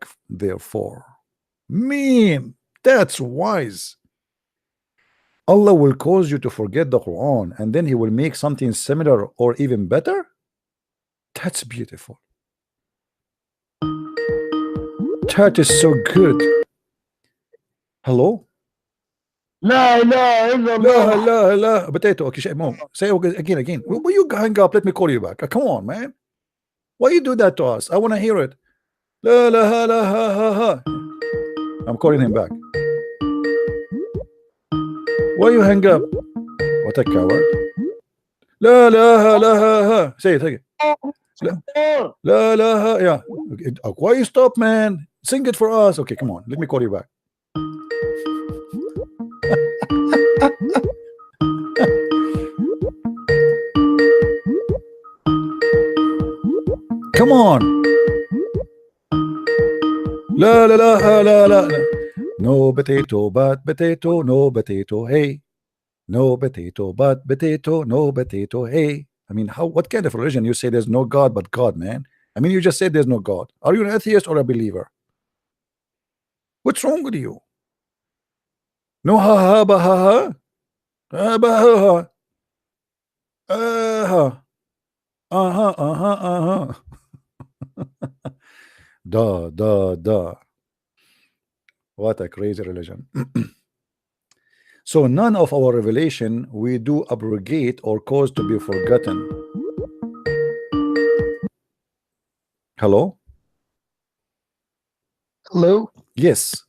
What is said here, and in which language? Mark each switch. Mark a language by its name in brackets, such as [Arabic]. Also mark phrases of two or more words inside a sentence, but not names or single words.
[English] Therefore, that's wise. Allah will cause you to forget the Quran, and then he will make something similar or even better. That's beautiful. That is so good. Hello? [Arabic] La ilaha illallah. La. [English] Potato. Okay, Mom, say again. Will you hang up? Let me call you back. Come on, man. Why you do that to us? I want to hear it. La ha. I'm calling him back. Why you hang up? What a coward. La ha. Say it again. La ha. Yeah. Okay. Why you stop, man? Sing it for us. Okay, come on. Let me call you back. Come on. La. No potato, but potato, no potato, hey. No potato, but potato, no potato, hey. I mean, what kind of religion you say there's no God but God, man? I mean, you just said there's no God. Are you an atheist or a believer? What's wrong with you? No ha ba ha. Ba ha. Uh-huh. Da. What a crazy religion. So none of our revelation we do abrogate or cause to be forgotten. Hello? Hello?